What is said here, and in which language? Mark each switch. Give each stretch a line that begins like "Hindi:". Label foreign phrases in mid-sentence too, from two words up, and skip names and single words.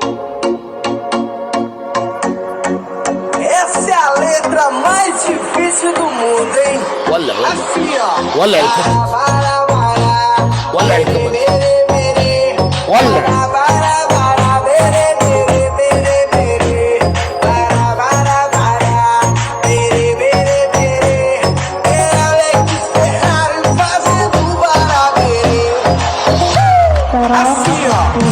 Portuguese: Essa é a letra mais difícil do mundo, hein?
Arabic: ولع
Portuguese: Assim, ó.
Arabic: ولع الكبد، ولع الكبد، ولع.
Portuguese: Assim, ó.